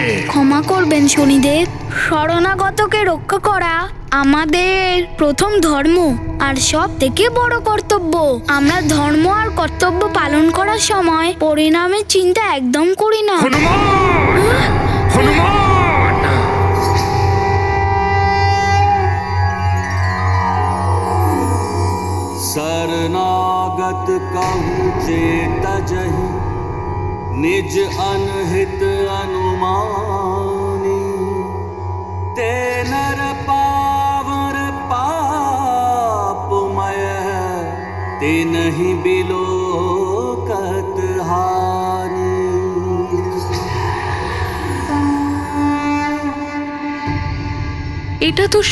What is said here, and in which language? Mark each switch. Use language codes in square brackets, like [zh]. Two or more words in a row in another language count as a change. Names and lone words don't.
[bn] ক্ষমা করবেন শনিদেব, শরণাগতকে রক্ষা করা আমাদের প্রথম ধর্ম আর সব থেকে বড় কর্তব্য। আমরা ধর্ম আর কর্তব্য পালন করার সময় পরিণামের চিন্তা একদম করি না। হনুমান, হনুমান, [hi] शरणागत कहूँ चेत जहि, निज अनहित अनुमानी। ते नर पावर पापमय, ते नहीं बिलोकत हानि। [bn] এটা তো সুমেরু আর অঞ্জনার পরিবারের জন্য সংকট নিয়ে এলো স্বামী। কিন্তু শরণাগত হয়ে যাওয়ার পর কি হবে? তারা তো আর জীবিত থাকবে না। এটা তো সুমেরু আর অঞ্জনার পরিবারের জন্য সংকট নিয়ে এলো স্বামী। তারা